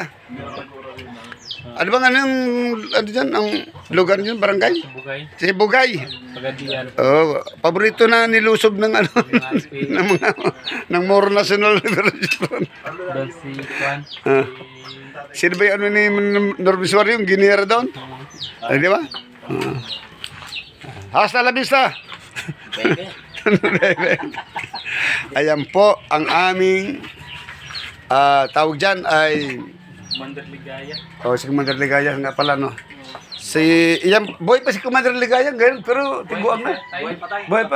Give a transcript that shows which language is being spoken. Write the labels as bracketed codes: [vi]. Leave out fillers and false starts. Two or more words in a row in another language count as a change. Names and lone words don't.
[tl] Ano bang anong, ano dyan, ang lugar dyan, barangay? Bugay. Si Bugay. Pagadian. Oh, paborito na nilusob ng ano, ng mga, ng Moro National Liberation. Doon si Juan. Sino ba yung ano ni Norbiswari, yung ginera doon? Ay, di ba? [es] Hasta la vista! [tl] Ayan po, ang aming tawag dyan ay Mandarligaya. si Mandarligaya nga pala, no? yan, buhay pa si Commander Ligaya, ganyan, pero tiguan na. Buhay pa.